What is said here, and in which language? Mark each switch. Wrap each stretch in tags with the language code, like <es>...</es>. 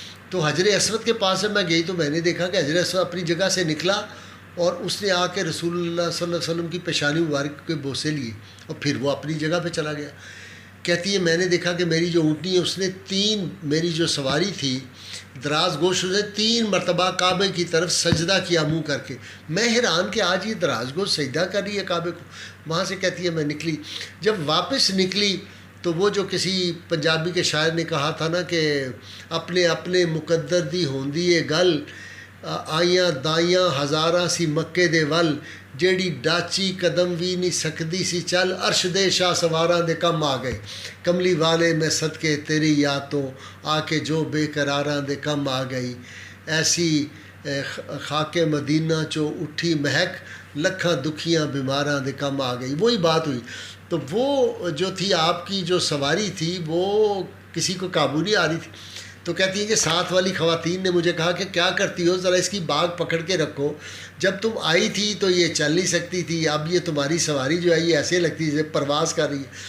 <ur>تو حجر اسود کے پاس سے میں گئی تو میں نے دیکھا کہ حجر اسود اپنی جگہ سے نکلا اور اس نے آ کے رسول اللہ صلی اللہ علیہ وسلم کی پیشانی مبارک کے بوسے لیے اور پھر وہ اپنی جگہ پہ چلا گیا. کہتی ہے میں نے دیکھا کہ میری جو اونٹنی ہے اس نے میری جو سواری تھی دراز گوش نے 3 مرتبہ کعبے کی طرف سجدہ کیا منہ کر کے. میں حیران کہ آج یہ دراز گوش سجدہ کر رہی ہے کعبے کو. وہاں سے کہتی ہے میں نکلی. جب واپس نکلی تو وہ جو کسی پنجابی کے شاعر نے کہا تھا نا کہ</ur> <pa>اپنے اپنے مقدر دی ہوندی ہے گل آئیاں دائیاں ہزاراں سی مکے دے ول جیڑی ڈاچی قدم بھی نہیں سکدی سی چل عرش دے شاہ سواراں دے کم آ گئے کملی والے میں صدقے تیری یادوں آ کے جو بے قراراں دے کم آ گئی ایسی خاک مدینہ چو اٹھی مہک لکھاں دکھیاں بیماراں دے کم آ گئی.</pa> <ur>وہی بات ہوئی. تو وہ جو تھی آپ کی جو سواری تھی وہ کسی کو قابو نہیں آ رہی تھی. تو کہتی ہیں کہ ساتھ والی خواتین نے مجھے کہا کہ کیا کرتی ہو ذرا اس کی باگ پکڑ کے رکھو. جب تم آئی تھی تو یہ چل نہیں سکتی تھی, اب یہ تمہاری سواری جو ہے یہ ایسے لگتی ہے پرواز کر رہی ہے.</ur>